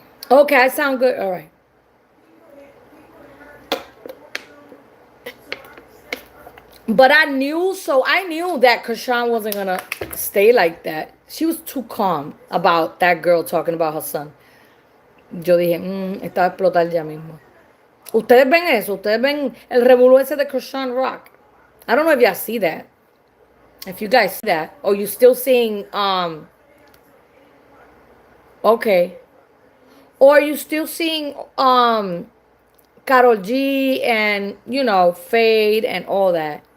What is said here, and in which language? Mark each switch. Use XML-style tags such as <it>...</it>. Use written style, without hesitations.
<en>Okay, I sound good. All right. But I knew that Krishan wasn't going to stay like that. She was too calm about that girl talking about her son.</en> <es>Yo dije, esta va a explotar ya mismo. Ustedes ven eso. Ustedes ven el revolú ese de Krishan Rock.</es> <en>I don't know if y'all see that. If you guys see that. Or you still seeing, okay. Or you still seeing, Karol G and, you know, Fade and all that.</en>